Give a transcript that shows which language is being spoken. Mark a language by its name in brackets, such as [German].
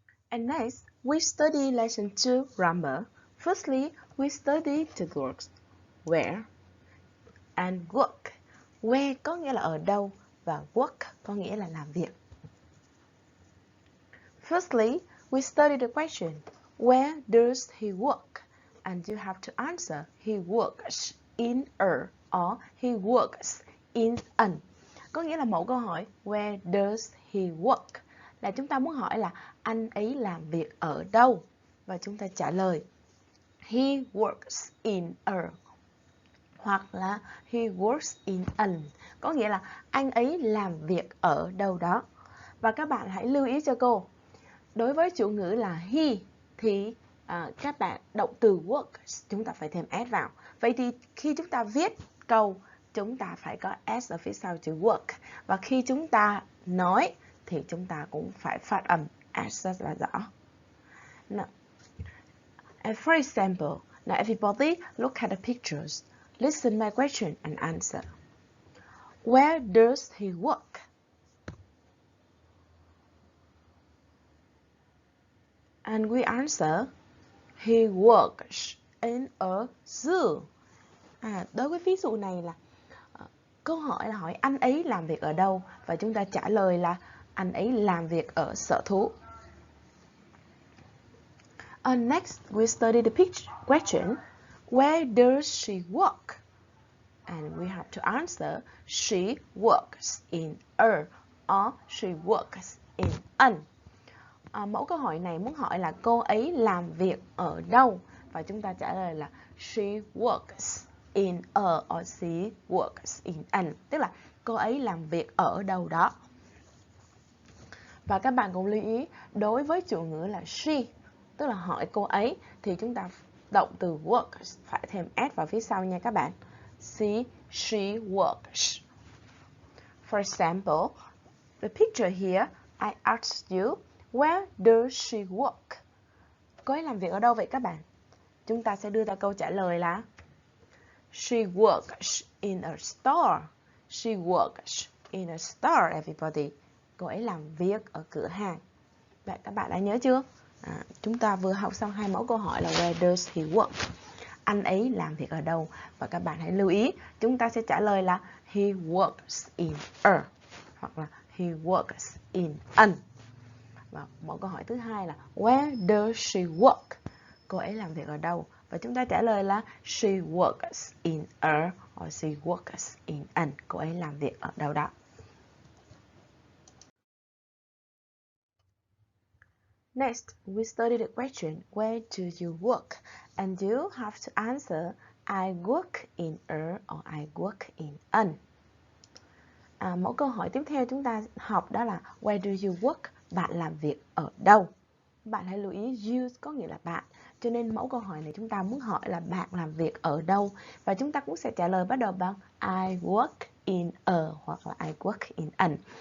[English] And next, we study lesson 2 grammar. Firstly, we study the words where and work. [Vietnamese] Where có nghĩa là ở đâu và work có nghĩa là làm việc. [English] Firstly, we study the question, where does he work? And you have to answer, he works in a or he works in an. [Vietnamese] Có nghĩa là mẫu câu hỏi, [English] where does he work? [Vietnamese] Là chúng ta muốn hỏi là anh ấy làm việc ở đâu? Và chúng ta trả lời, [English] he works in a. [Vietnamese] Hoặc là [English] he works in an. [Vietnamese] Có nghĩa là anh ấy làm việc ở đâu đó. Và các bạn hãy lưu ý cho cô. Đối với chủ ngữ là he thì các bạn động từ works chúng ta phải thêm s vào. Vậy thì khi chúng ta viết câu chúng ta phải có s ở phía sau chữ work. Và khi chúng ta nói thì chúng ta cũng phải phát âm s rất là rõ. [English] Now, for example, now everybody look at the pictures. Listen my question and answer. Where does he work? And we answer, he works in a zoo. [Vietnamese] Đối với ví dụ này là câu hỏi là hỏi anh ấy làm việc ở đâu và chúng ta trả lời là anh ấy làm việc ở sở thú. [English] Next, we study the question, where does she work? And we have to answer, she works in a or she works in an. [Vietnamese] Mẫu câu hỏi này muốn hỏi là cô ấy làm việc ở đâu và chúng ta trả lời là [English] she works in a or she works in an, [Vietnamese] tức là cô ấy làm việc ở đâu đó. Và các bạn cũng lưu ý, đối với chủ ngữ là she, tức là hỏi cô ấy, thì chúng ta động từ works phải thêm s vào phía sau nha các bạn. [English] She works. For example, the picture here, I asked you, where does she work? [Vietnamese] Cô ấy làm việc ở đâu vậy các bạn? Chúng ta sẽ đưa ra câu trả lời là [English] she works in a store. She works in a store, everybody. [Vietnamese] Cô ấy làm việc ở cửa hàng. Vậy các bạn đã nhớ chưa? Chúng ta vừa học xong hai mẫu câu hỏi là [English] where does he work? [Vietnamese] Anh ấy làm việc ở đâu? Và các bạn hãy lưu ý, chúng ta sẽ trả lời là [English] he works in a [Vietnamese] hoặc là [English] he works in an. [Vietnamese] Và mẫu câu hỏi thứ hai là [English] where does she work? [Vietnamese] Cô ấy làm việc ở đâu? Và chúng ta trả lời là [English] she works in a or she works in an. [Vietnamese] Cô ấy làm việc ở đâu đó. [English] Next, we study the question, where do you work? And you have to answer, I work in a or I work in an. [Vietnamese] Mẫu câu hỏi tiếp theo chúng ta học đó là [English] where do you work? [Vietnamese] Bạn làm việc ở đâu? Bạn hãy lưu ý you có nghĩa là bạn. Cho nên mẫu câu hỏi này chúng ta muốn hỏi là bạn làm việc ở đâu? Và chúng ta cũng sẽ trả lời bắt đầu bằng [English] I work in a [Vietnamese] hoặc là [English] I work in an.